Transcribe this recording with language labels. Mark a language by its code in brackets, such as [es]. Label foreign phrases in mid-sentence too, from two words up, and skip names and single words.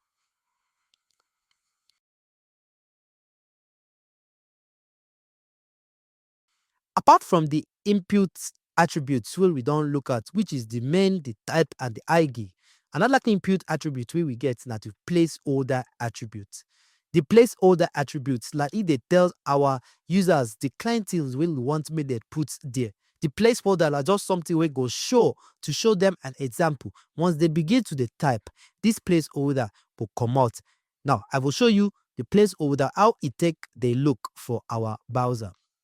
[pcm] Apart from the input attributes wey we don look at, which is the main, the type, and the ID, another input attribute wey we get na the placeholder attribute. The placeholder attributes like e dey tell our users the kind things wey we want make dem put there. The placeholder na just something wey go show to show them an example. Once they begin to dey type, this placeholder go comot. Now, I will show you the placeholder, how e take dey look for our browser.